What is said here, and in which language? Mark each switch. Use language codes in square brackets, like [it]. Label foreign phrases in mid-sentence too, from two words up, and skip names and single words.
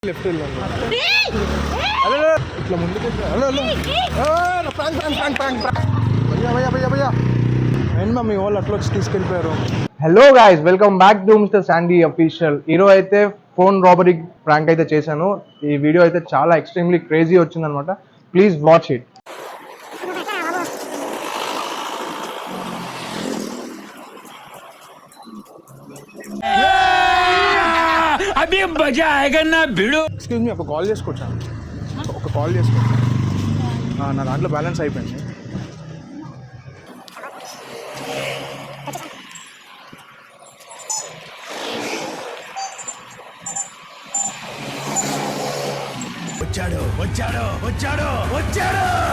[te] లెఫ్ట్ వెళ్ళాను అదే ఇట్లా ముందుకు [en] hello hello [te] భయ్యా అండ్ మమ్మీ వాళ్ళు అట్లా వచ్చి తీసుకెళ్ళిపోయారు. [en] Hello guys, welcome back to Mister Sandy Official. [te] ఈరోజు అయితే [en] phone robbery prank [te] అయితే చేశాను. ఈ వీడియో అయితే చాలా [en] extremely crazy [te] వచ్చిందనమాట. [en] Please watch it. [hi] अभी मजा आएगा ना भिड़ो. [en] Excuse me, [te] ఒక కాల్ చేసుకోవచ్చా? ఒక కాల్ చేసుకోవచ్చా? నా దాంట్లో బ్యాలెన్స్ అయిపోయింది. వచ్చాడు వచ్చాడు వచ్చాడు వచ్చాడు.